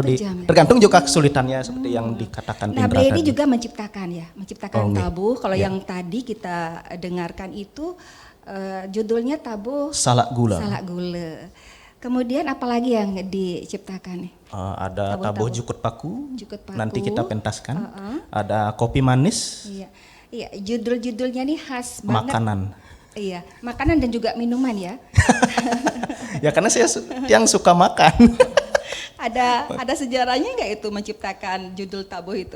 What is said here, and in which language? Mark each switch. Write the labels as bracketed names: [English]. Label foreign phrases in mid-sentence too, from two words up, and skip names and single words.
[Indonesian] 1 jam, ya? tergantung juga kesulitannya seperti yang dikatakan Nah, Indra Bledi tadi. juga menciptakan Oh, tabuh. Kalau ya. yang tadi kita dengarkan itu judulnya tabuh Salak gula. Salak gula. Kemudian apalagi yang diciptakan nih? Ada tabuh jukut paku. Jukut paku. Nanti kita pentaskan. Ada kopi manis. Iya, judul-judulnya nih khas banget. Makanan. Iya, makanan dan juga minuman ya. Ya karena saya yang suka makan. Ada sejarahnya nggak itu menciptakan judul tabuh itu?